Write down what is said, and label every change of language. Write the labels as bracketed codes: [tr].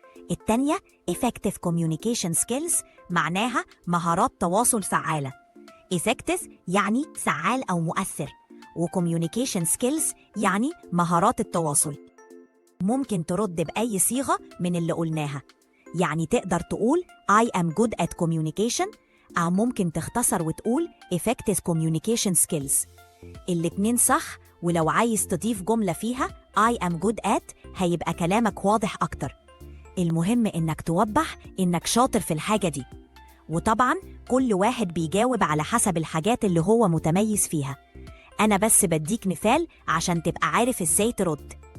[ar] التانية [en] effective communication skills [ar] معناها مهارات تواصل فعالة. effective يعني فعال أو مؤثر، و [en] communication skills [ar] يعني مهارات التواصل. ممكن ترد بأي صيغة من اللي قلناها. يعني تقدر تقول [en] I am good at communication، [ar] أو ممكن تختصر وتقول [en] effective communication skills. [ar] الاتنين صح، ولو عايز تضيف جملة فيها [en] I am good at [ar] هيبقى كلامك واضح أكتر. المهم إنك توضح إنك شاطر في الحاجة دي. وطبعاً كل واحد بيجاوب على حسب الحاجات اللي هو متميز فيها. أنا بس بديك مثال عشان تبقى عارف إزاي ترد.